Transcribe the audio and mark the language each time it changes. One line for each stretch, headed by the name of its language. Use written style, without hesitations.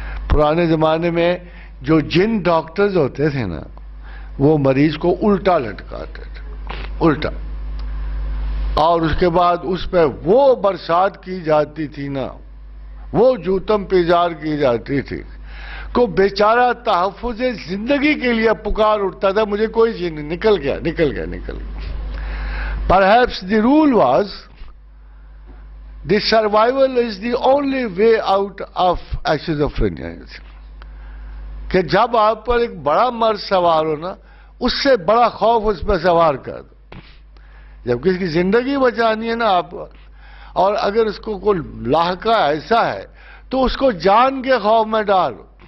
Urdu: پرانے زمانے میں جو جن ڈاکٹرز ہوتے تھے نا، وہ مریض کو الٹا لٹکاتے تھے، الٹا، اور اس کے بعد اس پہ وہ برسات کی جاتی تھی نا، وہ جوتم پیزار کی جاتی تھی، کو بیچارہ تحفظ زندگی کے لیے پکار اٹھتا تھا، مجھے کوئی چیز نہیں، نکل گیا.
English: Perhaps the rule was the survival is the only way out of schizophrenia.
Urdu: کہ جب آپ پر ایک بڑا مرض سوار ہو نا، اس سے بڑا خوف اس پہ سوار کر دو. جب کسی کی زندگی بچانی ہے نا آپ، اور اگر اس کو کوئی لاحقہ ایسا ہے تو اس کو جان کے خوف میں ڈالو.